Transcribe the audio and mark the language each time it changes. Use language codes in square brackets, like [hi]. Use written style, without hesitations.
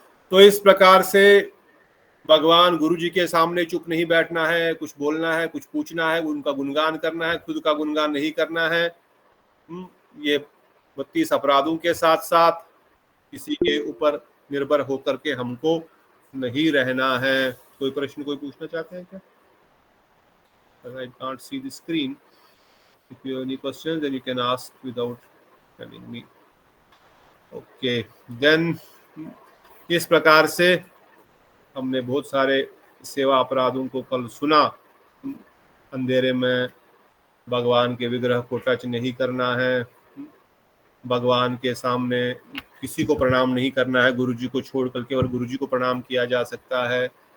[hi] तो इस प्रकार से भगवान गुरु जी के सामने चुप नहीं बैठना है, कुछ बोलना है, कुछ पूछना है, उनका गुणगान करना है, खुद का गुणगान नहीं करना है। ये 32 अपराधों के साथ साथ किसी के ऊपर निर्भर होकर के हमको नहीं रहना है। कोई प्रश्न कोई पूछना चाहते हैं क्या? [en] I can't see the screen. If you have any questions, then you can ask without telling me. Okay, then [hi] इस प्रकार से हमने बहुत सारे सेवा अपराधों को कल सुना। अंधेरे में भगवान के विग्रह को टच नहीं करना है, भगवान के सामने किसी को प्रणाम नहीं करना है, गुरु जी को छोड़ करके, और गुरु जी को प्रणाम किया जा सकता है।